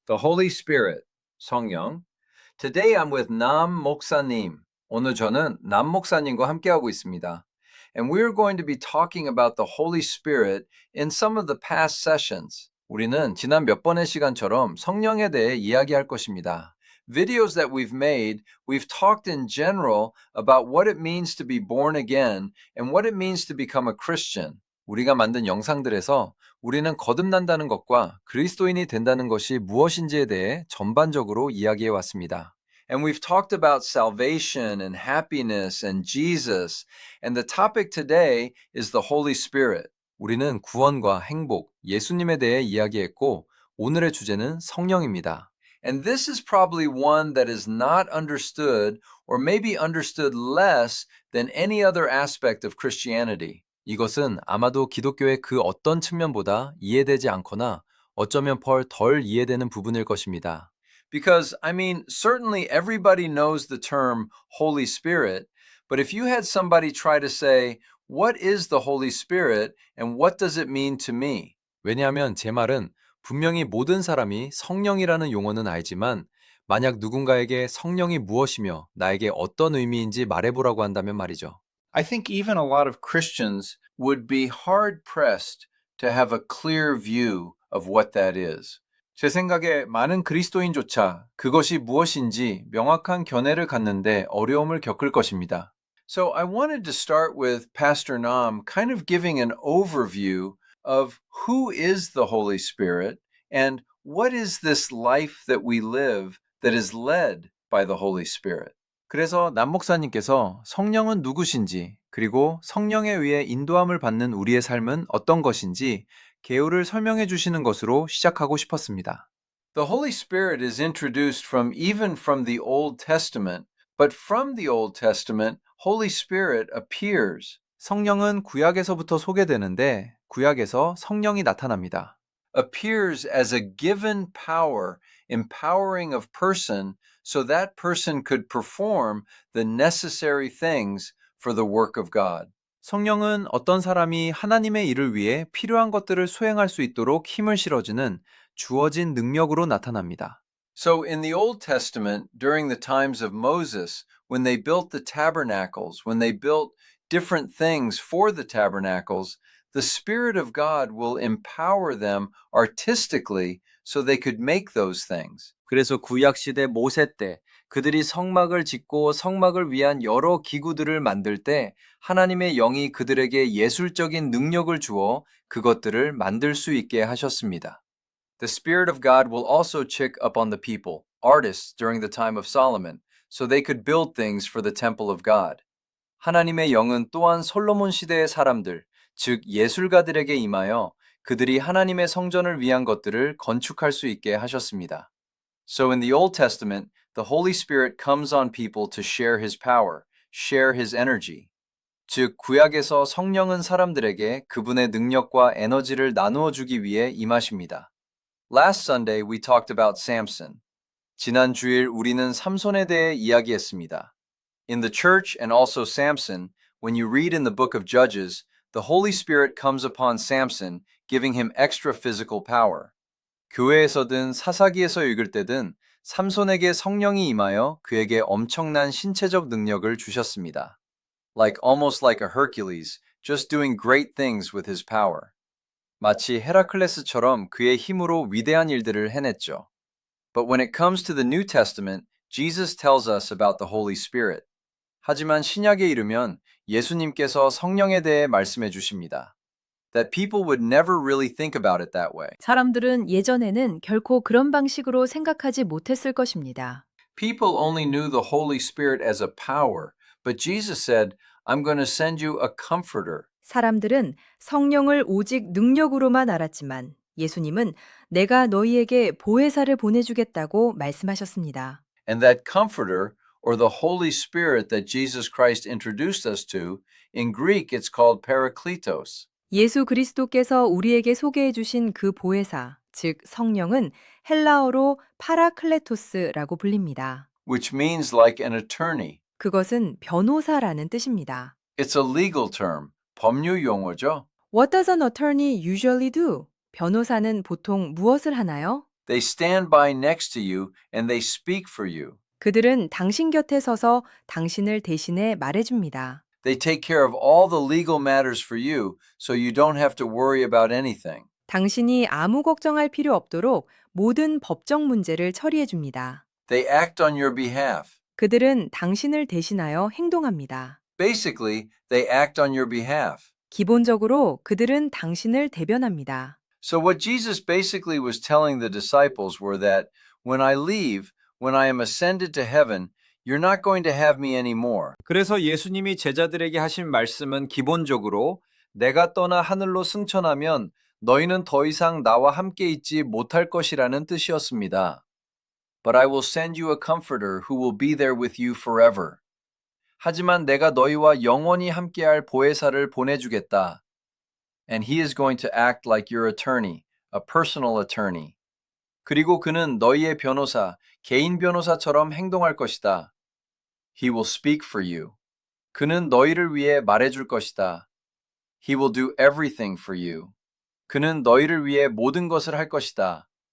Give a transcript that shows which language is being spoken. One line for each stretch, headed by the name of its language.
English: The Holy Spirit, 성령. Today I'm with 남 목사님.
Korean: 오늘 저는 남 목사님과 함께하고 있습니다.
English: And we're going to be talking about the Holy Spirit in some of the past sessions.
Korean: 우리는 지난 몇 번의 시간처럼 성령에 대해 이야기할 것입니다.
English: Videos that we've made, we've talked in general about what it means to be born again and what it means to become a Christian.
Korean: 우리가 만든 영상들에서 우리는 거듭난다는 것과 그리스도인이 된다는 것이 무엇인지에 대해 전반적으로 이야기해 왔습니다.
English: And we've talked about salvation and happiness and Jesus. And the topic today is the Holy Spirit.
Korean: 우리는 구원과 행복, 예수님에 대해 이야기했고 오늘의 주제는 성령입니다.
English: And this is probably one that is not understood or maybe understood less than any other aspect of Christianity.
Korean: 이것은 아마도 기독교의 그 어떤 측면보다 이해되지 않거나 어쩌면 덜 이해되는 부분일 것입니다.
English: Because, I mean, certainly everybody knows the term Holy Spirit, but if you had somebody try to say, what is the Holy Spirit and what does it mean to me?
Korean: 왜냐하면 제 말은 분명히 모든 사람이 성령이라는 용어는 알지만 만약 누군가에게 성령이 무엇이며 나에게 어떤 의미인지 말해보라고 한다면 말이죠.
English: I think even a lot of Christians would be hard-pressed to have a clear view of what that is.
Korean: 제 생각에 많은 그리스도인조차 그것이 무엇인지 명확한 견해를 갖는데 어려움을 겪을 것입니다.
English: So I wanted to start with Pastor Nam kind of giving an overview of who is the Holy Spirit and what is this life that we live that is led by the Holy Spirit.
Korean: 그래서 남 목사님께서 성령은 누구신지 그리고 성령에 의해 인도함을 받는 우리의 삶은 어떤 것인지 개요를 설명해 주시는 것으로 시작하고 싶었습니다.
English: The Holy Spirit is introduced even from the Old Testament, but from the Old Testament, Holy Spirit appears.
Korean: 성령은 구약에서부터 소개되는데 구약에서 성령이 나타납니다.
English: Appears as a given power, empowering of person so that person could perform the necessary things for the work of God.
Korean: 성령은 어떤 사람이 하나님의 일을 위해 필요한 것들을 수행할 수 있도록 힘을 실어주는 주어진 능력으로 나타납니다.
English: So in the Old Testament, during the times of Moses, when they built the tabernacles, when they built different things for the tabernacles, the Spirit of God will empower them artistically so they could make those things.
Korean: 그래서 구약 시대 모세 때 그들이 성막을 짓고 성막을 위한 여러 기구들을 만들 때 하나님의 영이 그들에게 예술적인 능력을 주어 그것들을 만들 수 있게 하셨습니다.
English: The Spirit of God will also check up on the people, artists during the time of Solomon, so they could build things for the temple of God.
Korean: 하나님의 영은 또한 솔로몬 시대의 사람들, 즉 예술가들에게 임하여 그들이 하나님의 성전을 위한 것들을 건축할 수 있게 하셨습니다.
English: So in the Old Testament, the Holy Spirit comes on people to share His power, share His energy.
Korean: 즉 구약에서 성령은 사람들에게 그분의 능력과 에너지를 나누어 주기 위해 임하십니다.
English: Last Sunday we talked about Samson.
Korean: 지난 주일 우리는 삼손에 대해 이야기했습니다.
English: In the church and also Samson, when you read in the book of Judges, the Holy Spirit comes upon Samson, giving him extra physical power.
Korean: 교회에서든 사사기에서 읽을 때든 삼손에게 성령이 임하여 그에게 엄청난 신체적 능력을 주셨습니다.
English: Almost like a Hercules, just doing great things with his power.
Korean: 마치 헤라클레스처럼 그의 힘으로 위대한 일들을 해냈죠.
English: But when it comes to the New Testament, Jesus tells us about the Holy Spirit.
Korean: 하지만 신약에 이르면 예수님께서 성령에 대해 말씀해 주십니다.
English: That people would never really think about it that way.
Korean: 사람들은 예전에는 결코 그런 방식으로 생각하지 못했을 것입니다.
English: People only knew the Holy Spirit as a power, but Jesus said, I'm going to send you a comforter.
Korean: 사람들은 성령을 오직 능력으로만 알았지만 예수님은 내가 너희에게 보혜사를 보내주겠다고 말씀하셨습니다.
English: And that comforter, or the Holy Spirit that Jesus Christ introduced us to, in Greek it's called Parakletos.
Korean: 예수 그리스도께서 우리에게 소개해 주신 그 보혜사, 즉 성령은 헬라어로 파라클레토스라고 불립니다.
English: Which means like an attorney.
Korean: 그것은 변호사라는 뜻입니다.
English: It's a legal term.
Korean: 법률 용어죠.
English: What does an attorney usually do?
Korean: 변호사는 보통 무엇을 하나요?
English: They stand by next to you and they speak for you.
Korean: 그들은 당신 곁에 서서 당신을 대신해 말해줍니다.
English: They take care of all the legal matters for you so you don't have to worry about anything.
Korean: 당신이 아무 걱정할 필요 없도록 모든 법적 문제를 처리해줍니다.
English: They act on your behalf.
Korean: 그들은 당신을 대신하여 행동합니다.
English: Basically, they act on your behalf.
Korean: 기본적으로 그들은 당신을 대변합니다.
English: So what Jesus basically was telling the disciples were that when I leave, when I am ascended to heaven, you're not going to have me anymore.
Korean: 그래서 예수님이 제자들에게 하신 말씀은 기본적으로 내가 떠나 하늘로 승천하면 너희는 더 이상 나와 함께 있지 못할 것이라는 뜻이었습니다.
English: But I will send you a comforter who will be there with you forever.
Korean: 하지만 내가 너희와 영원히 함께할 보혜사를 보내주겠다.
English: And he is going to act like your attorney, a personal attorney.
Korean: 그리고 그는 너희의 변호사, 개인 변호사처럼 행동할 것이다.
English: He will speak for you.
Korean: 그는 너희를 위해 말해줄 것이다.
English: He will do everything for you.
Korean: 그는 너희를 위해 모든 것을 할 것이다.